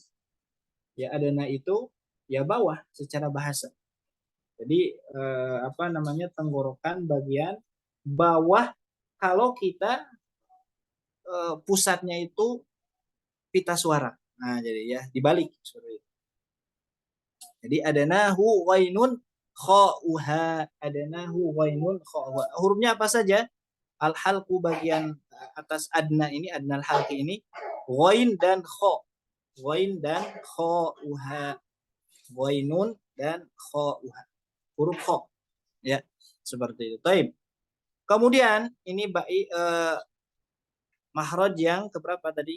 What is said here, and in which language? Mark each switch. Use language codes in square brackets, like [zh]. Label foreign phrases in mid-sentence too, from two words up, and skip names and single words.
[id] Ya, adana itu ya bawah secara bahasa. Jadi tenggorokan bagian bawah kalau kita pusatnya itu pita suara. Nah, jadi ya dibalik seperti itu. [ar] Jadi adanahu ghainun kha'uha, adanahu ghainun kha'uha. [id] Hurufnya apa saja? Al-halqu bagian atas adna ini, [ar] adnal halqi [id] ini, ghain dan kha. Ghain dan kha'uha. Ghainun dan kha'uha. Huruf kha. Ya, seperti itu. Taib. Kemudian ini mahraj yang keberapa tadi?